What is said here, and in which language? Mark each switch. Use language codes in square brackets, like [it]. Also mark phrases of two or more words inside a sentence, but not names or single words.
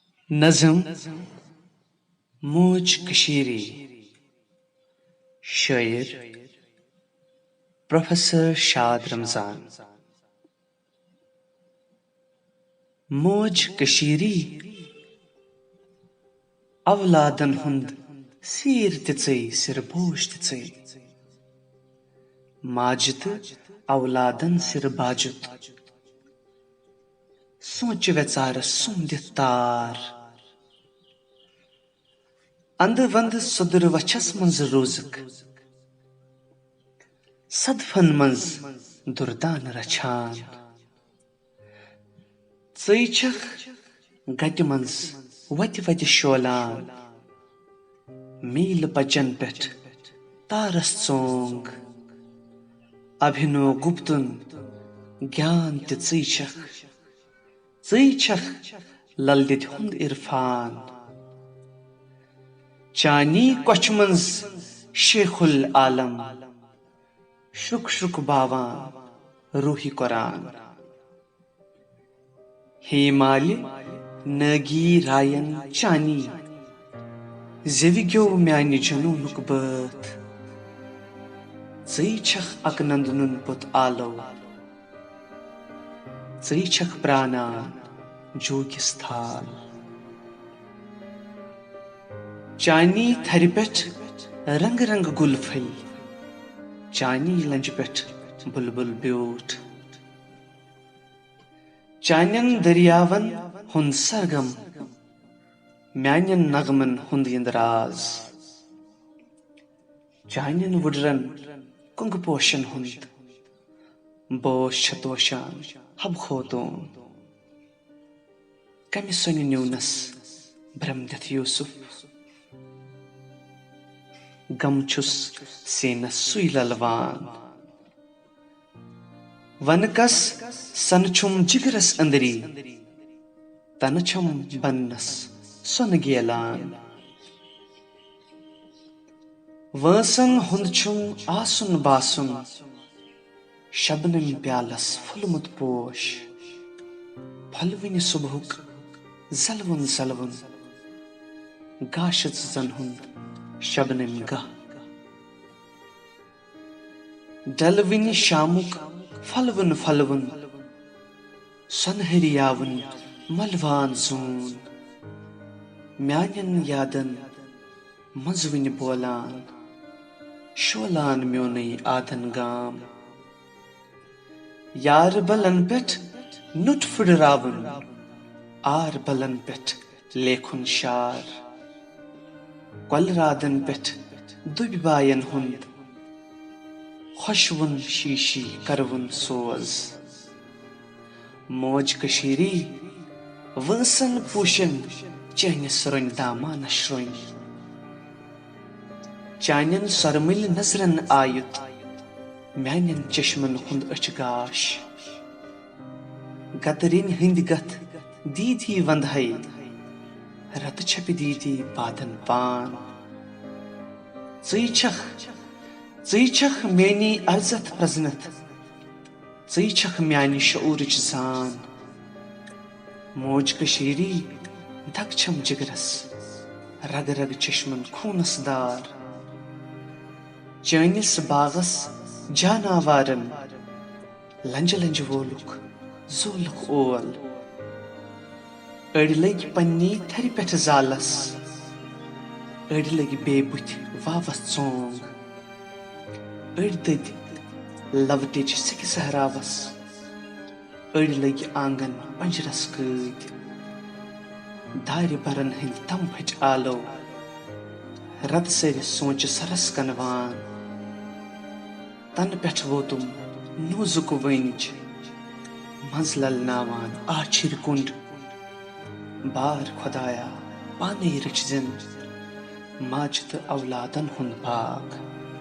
[ks] नज़म मोज कशीरी शायर प्रोफेसर शाद रमजान। मोज कशीरी अवलादन हुंद सीर तिचै सिरबोश तिचै माजिद अवलादन सिर बाजुत सोच वेचार सुंदित तार अंद वंद सुदर वछस मंज रोजक सदफन मंज दुर्दान रछान ज़ै छख गट मंज वति वति शोलान मील पचन पेठ तारस चोंग अभिनो गुप्तुन ज्ञान ते ज़ै छख ललदित हुंद इरफान चानी कोच मंज शेखुल आलम शुक शुक बावान रूही कुरान हे माली नगी रायन चानी ज़ेविग्यो म्यानि जनूनुक बथ ज़ै छख अकनंदनुन पुत आलो ज़ै छख प्राणान जोगिस थाल चानी थरि पेठ रंग रंग गुल फल चानी लंज पेठ बुलबुल ब्योठ चान्यन दरियावन हुंद सरगम म्यान्यन नगमन हुंद इंदराज चान्यन वुडरन कुंग पोशन हुंद बोश छतोशान हब खोतों कमि सोनि न्यूनस ब्रह्मदथ यूसुफ गमछुस सेनस सुई ललवान वनकस सनछुम जिगरस अंदरी तनछुम बन्नस सुन गेलान वसन हुंदछुम आसुन बासुन शबनम प्यालस फुलमुत पोश फलविन सुबहुक जलवुन जलवुन गाशत जन हुंद शबनम गह डलविन शामुक फलवुन फलवुन सनहरियावन मलवान जून म्यान्यन यादन मजविन बोलान शोलान म्योनै आदन गाम यार बलन पेठ नुट फुडरावन आर बलन पेठ लेखुन शार कलरादन पेठ दुबिबायन हुंद खुशवुन शीशी करवुन सोज मोज कशीरी वसन पूशन चहन सरन दामान श्रोन चान्यन सरमिल नजरन आयुत म्यान्यन चश्मन हुंद अचगाश गतरिन हिंद गत दीदी वंदहै रत छपि दीदी बादन पान ज़ै छख मेनी अर्जत प्रजनत ज़ै छख म्यानि शऊरच जान मोज कशीरी धक छम जिगरस रग रग चश्मन खूनस दार चैनिस बागस जानावारन लंज लंज वोलुक जोलुक ओल अड़ लग पन्नी थरि पेठ जालस अड़ लग बेबुथ वावस चोंग अड़ दद लवटिच सिक सहरावस अड़ लग आंगन पंजरस कद दारि बरन हिंद तम फच आलो रद सर सोच सरस कनवान तन पेठ वोतुम नोजुक वंज मजलल नावान आछिर कुंड बार खुदाया पाने रचजन माजद औलादन हुंद भाग।